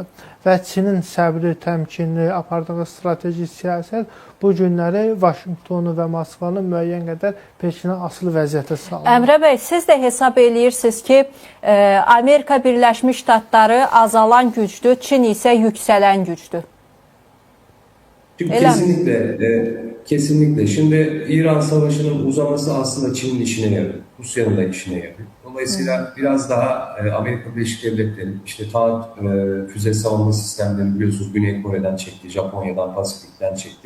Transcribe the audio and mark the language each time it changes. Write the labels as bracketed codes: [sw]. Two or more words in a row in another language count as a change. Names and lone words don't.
[az] Və Çinin səbri, təmkinli, apardığı strateji siyasət bu günləri Vaşinqtonu və Moskvanı müəyyən qədər Pekinə asılı vəziyyətə saldı. Əmrə bəy, siz də hesab eləyirsiniz ki, Amerika Birləşmiş Ştatları azalan gücdür, Çin isə yüksələn gücdür. [tr] Kesinlikle. Şimdi İran Savaşı'nın uzaması aslında Çin'in işine yarıyor. Rusya'nın da işine yarıyor. Dolayısıyla biraz daha Amerika Birleşik Devletleri, işte taahhüt füze savunma sistemlerini biliyorsunuz Güney Kore'den çekti, Japonya'dan, Pasifik'ten çekti.